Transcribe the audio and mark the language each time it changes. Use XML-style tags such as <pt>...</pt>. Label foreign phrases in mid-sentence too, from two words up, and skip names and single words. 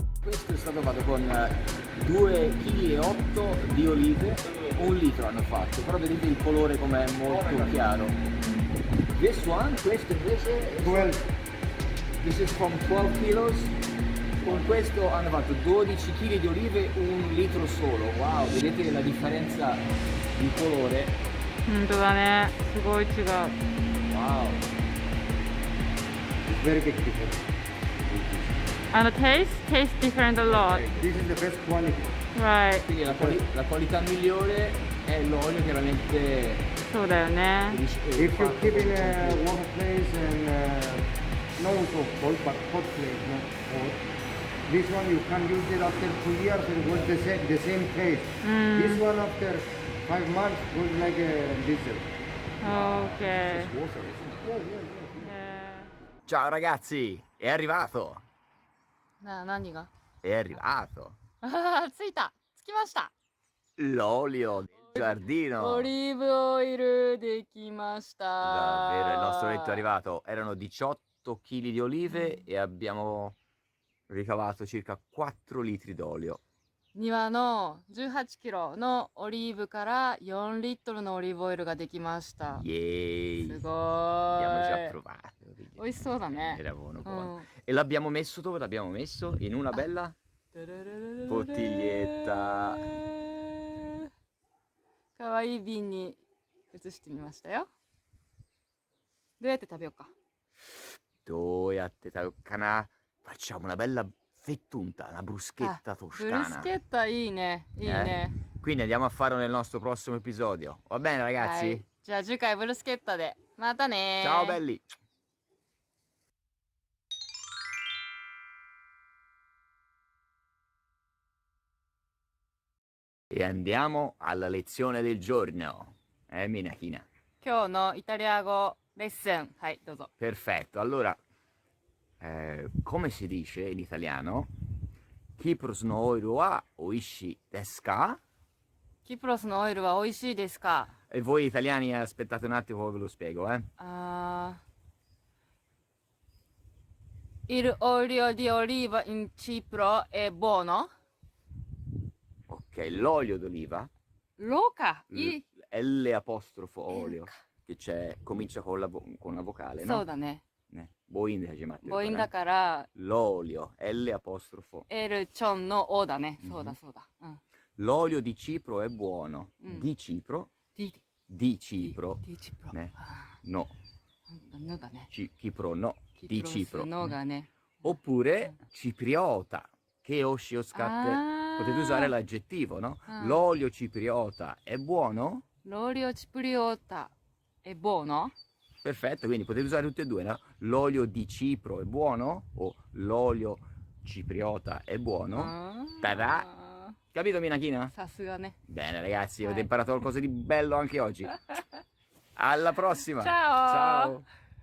<it>questo è stato fatto con 2,8 kg di olive, 1 litro hanno fatto, però vedete il colore com'è molto chiaro.</it> <en>This one,</en> <it>questo invece 12.</it> <en>this is from 12 kilos.</en> <it>Con questo hanno fatto 12 kg di olive, 1 litro solo. Wow, vedete la differenza di colore?</it> <ja>本当だね。すごい違う。</ja> <en>Wow. It's very big difference. And the taste different a lot. This is the best quality. Right.</en> <it>Quindi la qualità migliore è l'olio chiaramente</it> <ja>そうだよね。</ja> <en>If you keep in a warm place and not so cold, but hot place, no hot. This one you can use it after 2 years and got the same taste. This one after 5 months goes like a diesel. Okay.</en> <it>Ciao ragazzi, è arrivato.</it> <ja>何が</ja> <it>È arrivato</it> <ja>着いた着きました</ja> <it>l'olio del giardino.</it> <ja>オリーブオイルできました</ja> <it>Davvero, il nostro letto è arrivato. Erano 18 kg di olive e abbiamo ricavato circa 4 litri d'olio.</it> <ja>庭の18キロのオリーブから4リットルのオリーブオイルができました。</ja> <en>Yay!</en> <ja>すご</ja> <it>Abbiamo già</it> <ja>ーい。</ja> <it>provato.</it> <ja>美味しそうだね。</ja> <it>Era buono,</it> <ja>う</ja> <it>buono.</it> <ja>ん。</ja> <it>E l'abbiamo messo dove? L'abbiamo messo? In una bella bottiglietta.</it> <ja>かわいい瓶に移してみましたよ。どうやって食べようか。</ja> <it>Dove Cana? Facciamo una bella fettunta, una bruschetta</it> <ja>ブル</ja> <it>toscana.</it> <ja>スケッタいいね。いいね。</ja> <it>Quindi andiamo a farlo nel nostro prossimo episodio. Va bene</it> <ja>は</ja> <it>ragazzi?</it> <ja>い。じゃあ次回ブルスケッタで。またねー。</ja> <it>Ciao belli! E andiamo alla lezione del giorno. Minachina.</it> <ja>今日のイタリア語レッスン。はい、どうぞ。</ja> <it>Perfetto. Allora, come si dice in italiano?</it> <ja>キプロスのオイルは美味しいですか? キプロスのオイルは美味しいですか</ja> <it>E voi italiani aspettate un attimo, poi ve lo spiego, eh? Il olio di oliva in Cipro è buono? Ok, l'olio d'oliva, Loca! L apostrofo olio, che c'è, comincia con con la vocale,</it> <ja>そう</ja> <it>no?</it> <ja>だね。母音で始まってるから母音だから</ja> <it>L'olio, L apostrofo.</it> <ja>L チョンの O だね。そうだそうだ。うん。</ja> <it>L'olio di Cipro è buono. Mm. Di Cipro, Di di Cipro, Cipro. ne? No.</it> <ja>のだね。</ja> <it>Cipro no, di</it> <ja>キプロ</ja> <it>Cipro.</it> <ja>スのがね。</ja> <it>Oppure cipriota, che osci o scatte. Ah. Potete usare l'aggettivo, no? Ah. L'olio cipriota è buono? L'olio cipriota è buono? Perfetto, quindi potete usare tutte e due, no? L'olio di Cipro è buono? O l'olio cipriota è buono? Ta-da! Capito Minachina?</it> <ja>さすがね。</ja> <it>Bene ragazzi, avete Vai. imparato qualcosa di bello anche oggi. Alla prossima! Ciao. Ciao.</it>